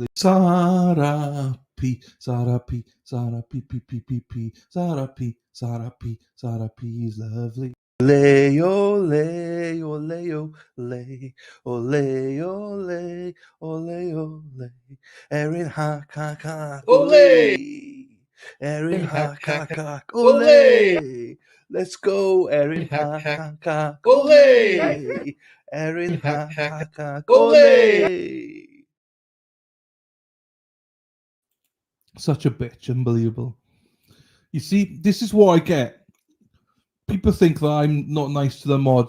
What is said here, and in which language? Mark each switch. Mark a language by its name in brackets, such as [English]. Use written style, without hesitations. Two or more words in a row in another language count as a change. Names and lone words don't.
[English] Sarah P, Sarah P, Sarah P, P, P, P, P, Sarah P, Sarah P, Sarah P is lovely. [Spanish] Ole, ole, ole, ole, ole, ole, ole, ole. [English] Erin hack, hack, hack, ole. Erin hack, hack, hack, ole. Let's go, Erin hack, hack, hack, ole. Erin hack, hack, hack, ole. Such a bitch, unbelievable. You see, this is what I get. People think that I'm not nice to the mods.